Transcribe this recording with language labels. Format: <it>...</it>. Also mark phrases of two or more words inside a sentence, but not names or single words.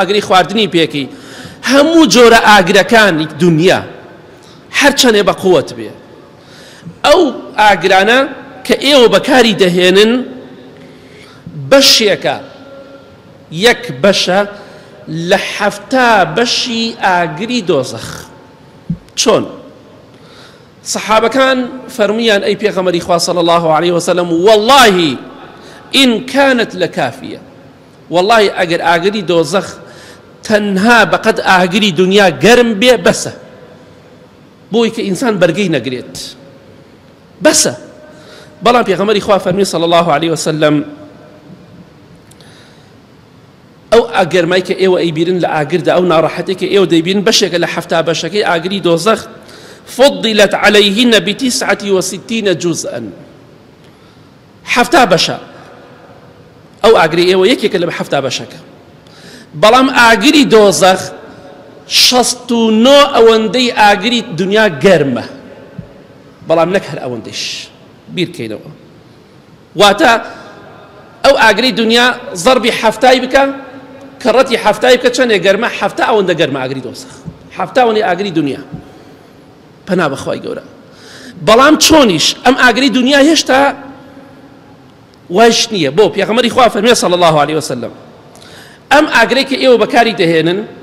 <ckb>ئاگرەی خواردنی پێکەی هەموو جۆرە ئاگرەکانی دنیا هەرچەندێ بەقوت بێ ئەو ئاگرانە کە ئێوە بەکاری دەهێنن بەشێکە یەک بەشە لە 7 بەشی ئاگری دۆزەخ چۆن صحابەکان فەرمویان ئەی پێغەمبەری خوا</ckb> <ar>صلی الله عليه وسلم والله إن كانت لكافية</ar> <ckb>والله ئەگەر ئاگری دۆزەخ تەنها بەقەد ئاگری دنیا گەرم بێ بەسە بۆی کە ئینسان بەرگەی نەگرێت بەسە بەڵام پێغەمبەری خوا فەرمی</ckb> <ar>صلی الله عليه وسلم</ar> <ckb>ئەو ئاگەرمای کە ئێوە ئەیبیرن لە ئاگردا ئەو ناڕەحەتی کە ئێوە دەیبین بەشێکە لە 7 بەشەکەی ئاگری دۆزەخ</ckb> <ar>فضلت عليهن ب69 جزءا</ar> <ckb>7 بەشە ئەو ئاگری ئێوە یەکێکە لە 7 بەشەکە بەڵام ئاگری دۆزەخ 69 ئەوەندەی ئاگری دنیا گەرمە بەڵام نەک هەر ئەوەندەیش بیرکەینەوە واتە ئەو ئاگری دنیا ضربی 7 بکە کەڕەتی 7 بکە چەندێک گەرمە 7 ئەوەندە گەرمە ئاگری دۆزەخ 7 ئەوەندەی ئاگری دنیا پەنا بەخوای گەورە بەڵام چۆنیش ئەم ئاگری دنیا هێشتا وایش نییە بۆ پێغەمبەری خوا فەرمێ</ckb> <ar>صلی الله عليه وسلم</ar> <ckb>ئەم ئاگرەی کە ئێوە بەکاری دەهێنن</ckb>